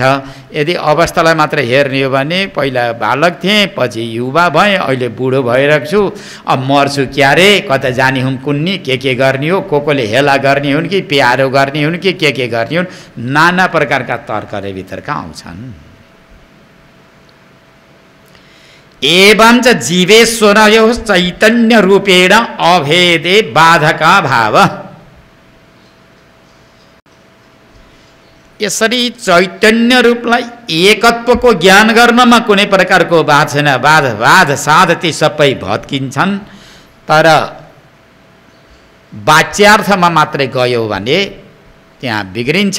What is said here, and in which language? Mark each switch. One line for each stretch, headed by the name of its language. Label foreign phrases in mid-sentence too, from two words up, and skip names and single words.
Nepali: यदि अवस्थालाई मात्र हेर्ने हो भने पहिला बालक थिएँ, पछि युवा भएँ, अहिले बुढो भइरहेको छु, अब मर्छु क्यारे, कता जाने हुन् कुन्नी, के गर्ने हो, कोले हेला गर्ने हुन् कि प्यारो गर्ने हुन् कि के गर्ने हुन्, नाना प्रकारका तर्कले भित्रका आउँछन्।
Sanskrit: एवं च जीवेश्वरयोः चैतन्य रूपेण अभेदे बाधका भाव।
Nepali: यसरी चैतन्य रूपलाई एकत्वको ज्ञान गर्नमा कुनै प्रकारको बाध छैन। बाध साध ती सबै भत्किन्छन्। तर वाच्यार्थमा मात्रै गयो भने त्यहाँ बिग्रिन्छ।